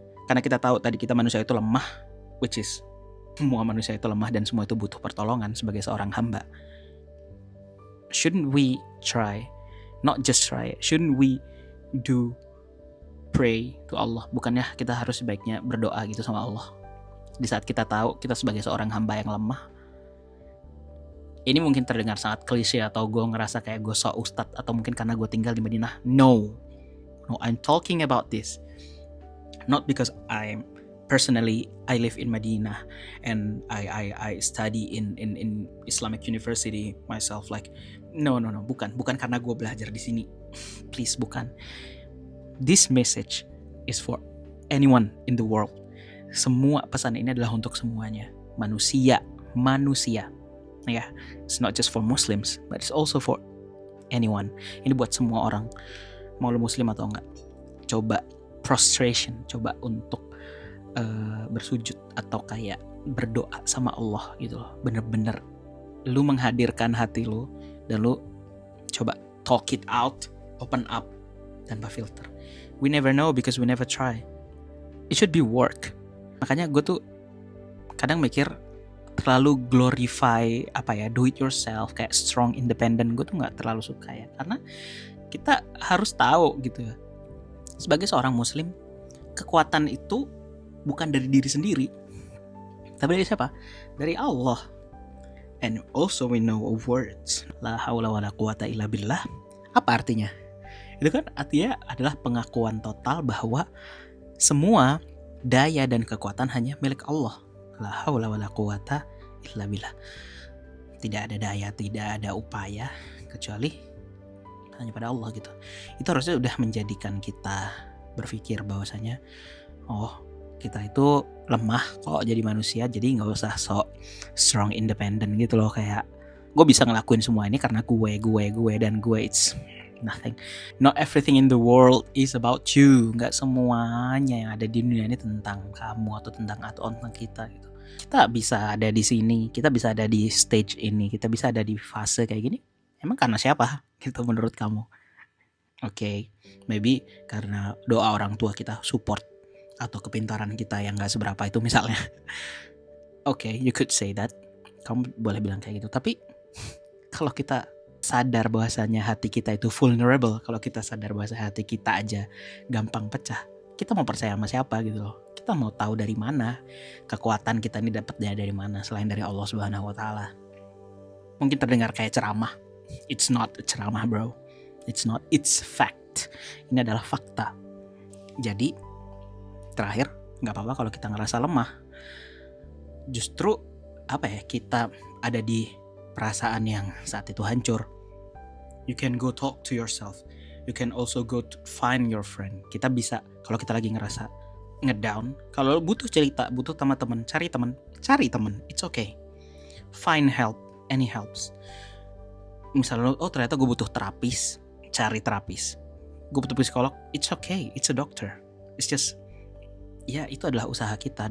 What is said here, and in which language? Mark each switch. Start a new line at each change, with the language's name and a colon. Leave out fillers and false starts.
Indonesian: Karena kita tahu tadi kita manusia itu lemah,
English: which is
Indonesian: semua manusia itu lemah dan semua itu butuh pertolongan sebagai seorang hamba.
English: Shouldn't we try, not just try, shouldn't we pray to Allah?
Indonesian: Bukannya kita harus sebaiknya berdoa gitu sama Allah di saat kita tahu kita sebagai seorang hamba yang lemah? Ini mungkin terdengar sangat klise, atau gue ngerasa kayak gue sok ustadz, atau mungkin karena gue tinggal di Madinah.
English: No, I'm talking about this not because personally, I live in Madinah and I study in Islamic University myself. Like, no,
Indonesian: bukan karena gue belajar di sini. Please, bukan.
English: This message is for anyone in the world.
Indonesian: Semua pesan ini adalah untuk semuanya, manusia.
English: Ya, it's not just for Muslims, but it's also for anyone.
Indonesian: Ini buat semua orang, mau lu Muslim atau enggak. Coba prostration, coba untuk bersujud atau kayak berdoa sama Allah gitu loh. Bener-bener lu menghadirkan hati lu dan lu coba
English: talk it out, open up
Indonesian: tanpa filter.
English: We never know because we never try. It should be work.
Indonesian: Makanya gue tuh kadang mikir terlalu glorify
English: do it yourself,
Indonesian: kayak
English: strong independent.
Indonesian: Gue tuh nggak terlalu suka ya, karena kita harus tahu gitu ya, sebagai seorang Muslim, kekuatan itu bukan dari diri sendiri, tapi dari siapa? Dari Allah.
English: And also we know of words,
Arabic: la haula wala quwata illa billah.
Indonesian: Apa artinya? Itu kan artinya adalah pengakuan total bahwa semua daya dan kekuatan hanya milik Allah.
Arabic: La haula wala quwata illa billah.
Indonesian: Tidak ada daya, tidak ada upaya kecuali hanya pada Allah gitu. Itu harusnya udah menjadikan kita berpikir bahwasanya kita itu lemah kok jadi manusia, jadi gak usah sok
English: strong independent
Indonesian: gitu loh. Kayak gue bisa ngelakuin semua ini karena gue dan gue it's
English: Nothing. Not everything in the world is about you.
Indonesian: Nggak semuanya yang ada di dunia ini tentang kamu atau tentang kita gitu. Kita bisa ada di sini, kita bisa ada di stage ini, kita bisa ada di fase kayak gini. Emang karena siapa? Gitu menurut kamu? Oke, maybe karena doa orang tua kita support atau kepintaran kita yang nggak seberapa itu misalnya.
English: Oke, you could say that.
Indonesian: Kamu boleh bilang kayak gitu. Tapi kalau kita sadar bahwasanya hati kita itu vulnerable, kalau kita sadar bahwa hati kita aja gampang pecah, kita mau percaya sama siapa gitu loh. Kita mau tahu dari mana kekuatan kita ini dapatnya dari mana selain dari Allah Subhanahu wa taala. Mungkin terdengar kayak ceramah.
English: It's not a ceramah, bro. It's not, it's fact.
Indonesian: Ini adalah fakta. Jadi terakhir, nggak apa-apa kalau kita ngerasa lemah. Justru kita ada di perasaan yang saat itu hancur.
English: You can go talk to yourself. You can also go to find your friend.
Indonesian: Kita bisa, kalau kita lagi ngerasa ngedown, kalau butuh cerita, butuh sama teman, cari teman.
English: It's okay. Find help, any helps.
Indonesian: Misalnya, ternyata gue butuh terapis, cari terapis. Gue butuh psikolog,
English: it's okay. It's a doctor. It's just,
Indonesian: ya itu adalah usaha kita.